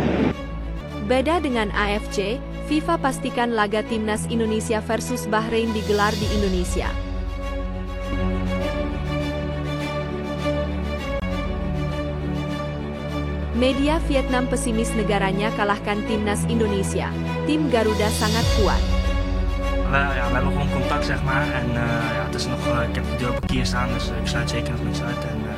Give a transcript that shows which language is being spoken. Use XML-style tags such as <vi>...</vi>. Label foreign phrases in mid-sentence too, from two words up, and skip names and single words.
<id>Beda dengan AFC, FIFA pastikan laga Timnas Indonesia versus Bahrain digelar di Indonesia. Media Vietnam pesimis negaranya kalahkan Timnas Indonesia. Tim Garuda sangat kuat.</id> <nl>We hebben gewoon contact, zeg maar. En het is nog, ik heb de deur op een kier staan, dus ik sluit zeker nog niets uit.</nl>